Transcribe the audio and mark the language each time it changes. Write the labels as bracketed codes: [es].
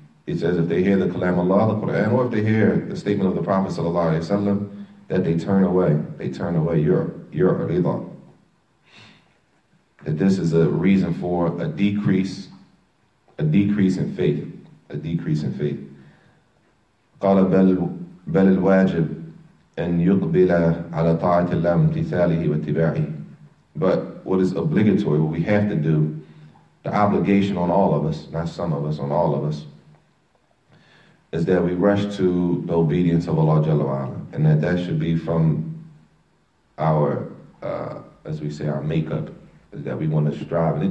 [en] It says if they hear the kalam Allah, the Quran, or if they hear the statement of the Prophet ﷺ, that they turn away. They turn away your rida. That this is a reason for a decrease in faith. A decrease in faith. [ar] قال بل الواجب أن يقبل على طاعة الله امتثاله واتباعه. [en] But what is obligatory, what we have to do, the obligation on all of us, not some of us, on all of us, is that we rush to the obedience of Allah Jalla wa'ala, and that should be from our, as we say, our makeup, is that we want to strive.